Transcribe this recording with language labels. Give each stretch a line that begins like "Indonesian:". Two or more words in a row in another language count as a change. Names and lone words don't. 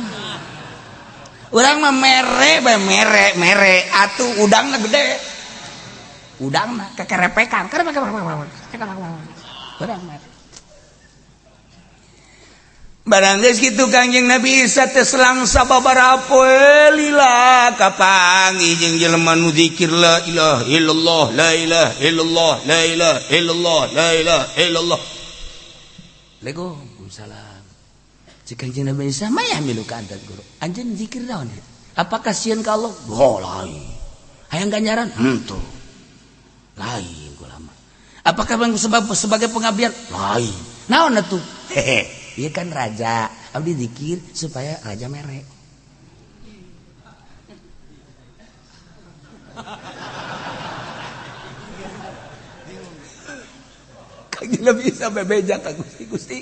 Sundanese: Urang mah mere atuh udangna gede. Udang mah kekerepekan. Barang geus kitu Kangjeng Nabi Isa teh selang sababaraha poe lila kapanggih jeung jelema nu zikir
Arabic: لا إله إلا الله لا إله إلا الله لا إله إلا الله لا إله إلا الله.
Sundanese: Waalaikumsalam. Cik Kangjeng Nabi Isa mah milu ka adat guru. Anjeun zikir naon? Apakah sieun ka Allah? Lain. Hayang ganjaran? Henteu. Lain ulama.
Indonesian: Apakah sebagai pengabdian?
Sundanese: Lain. Naon atuh? Ieu kan raja, abdi zikir supaya raja mere. Kangjeng Nabi Isa bebeja ka Gusti.